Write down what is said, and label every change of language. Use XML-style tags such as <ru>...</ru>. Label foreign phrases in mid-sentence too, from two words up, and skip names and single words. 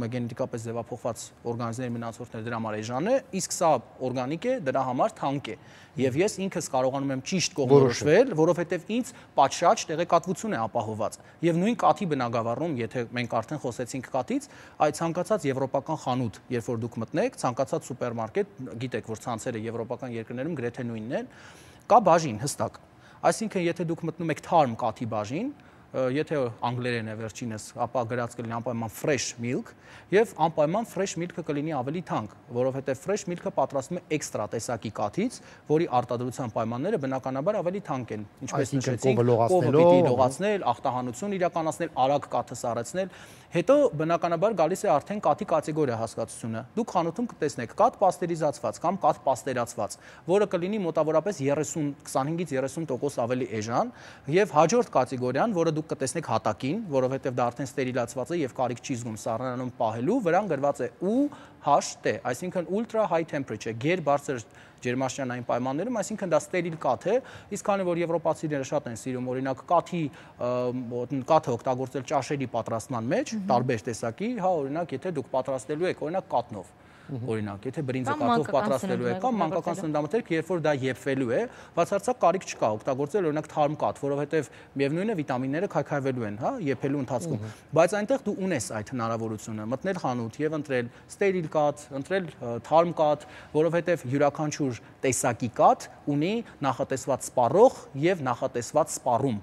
<hy>է գենետիկապես ձևափոխված օրգանիզմների մնացորդներ, դրա համար էժան է, իսկ սա օրգանիկ է, դրա համար թանկ է։ Եվ ես ինքս կարողանում եմ ճիշտ կողմնորոշվել, որովհետև ինձ պատշաճ տեղեկատվություն է ապահովված։ Եվ նույն կաթի բնագավառում, եթե մենք արդեն խոսեցինք կաթից, այդ ցանկացած եվրոպական խանութ, երբ որ դուք մտնեք, ցանկացած սուպերմարկետ, գիտեք, որ ցանցերը եվրոպական երկրներում գրեթե նույնն են, կա բաժին հստակ։ Այսինքն, եթե դուք մտնում եք թարմ կաթի բաժին, եթե անգլերեն է վերջինս, ապա գրած կլինի անպայման</hy> <en>fresh milk</en> <hy>եւ անպայման</hy> <en>fresh milk-</en> <hy>ը կլինի ավելի թանկ, որովհետեւ</hy> <en>fresh milk-</en> <hy>ը պատրաստվում է էքստրա տեսակի կաթից, որի արտադրության պայմանները բնականաբար ավելի թանկ են, ինչպես նշեցինք, կովը պիտի լողացնել, ախտահանություն իրականացնել, արագ կաթը սառեցնել, հետո բնականաբար գալիս է արդեն կաթի կատեգորիա հասկացությունը։ Դուք խանութում կտեսնեք կաթ պաստերիզացված կամ կաթ պաստերացված, որը կլինի մոտավորապես 25-ից 30% ավելի էժան, եւ հաջորդ կատեգորիան, որը դուք կտեսնեք հատակին, որովհետև դա արդեն ստերիլացված է եւ կարիք չի զգում սառնանում պահելու, վրան գրված է UHT, այսինքն</hy> <en>ultra high temperature,</en> <hy>գերբարձր ջերմաստիճանային պայմաններում, այսինքն դա ստերիլ կաթ է, իսկ քանի որ եվրոպացիները շատ են սիրում օրինակ կաթը օգտագործել ճաշերի պատրաստման մեջ, տարբեր տեսակի, հա, օրինակ եթե դուք պատրաստելու եք օրինակ կաթնով, օրինակ, եթե բրինձը կաթով պատրաստելու եք կամ մանկական սննդամթերք, երբ որ դա եփվելու է, բացարձակ կարիք չկա օգտագործել օրինակ թարմ կաթ, որովհետև միևնույնն է վիտամինները քայքայվելու են, հա, եփելու ընթացքում, բայց այնտեղ դու ունես այդ հնարավորությունը մտնել խանութ եւ ընտրել ստերիլ կաթ, ընտրել թարմ կաթ, որովհետև յուրաքանչյուր տեսակի կաթ ունի նախատեսված սպառող եւ նախատեսված սպառում։</hy>